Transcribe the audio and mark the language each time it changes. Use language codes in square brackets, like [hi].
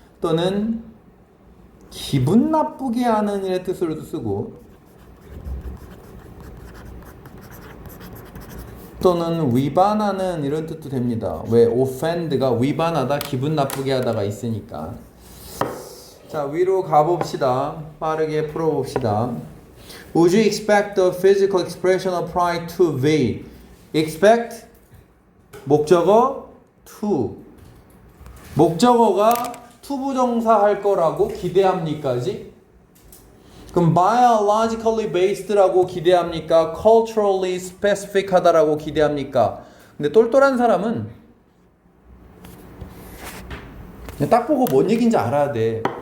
[ko] 또는 기분 나쁘게 하는 일의 뜻으로도 쓰고, 또는 위반하는 이런 뜻도 됩니다. 왜? offend가 위반하다, 기분 나쁘게 하다가 있으니까. 자, 위로 가봅시다. 빠르게 풀어봅시다. [en] Would you expect the physical expression of pride to be? [ko] expect 목적어 to. 목적어가 투부정사 할 거라고 기대합니까지? 그럼 [en] biologically based [ko] 라고 기대합니까? [en] culturally specific [ko] 하다라고 기대합니까? 근데 똘똘한 사람은 그냥 딱 보고 뭔 얘기인지 알아야 돼.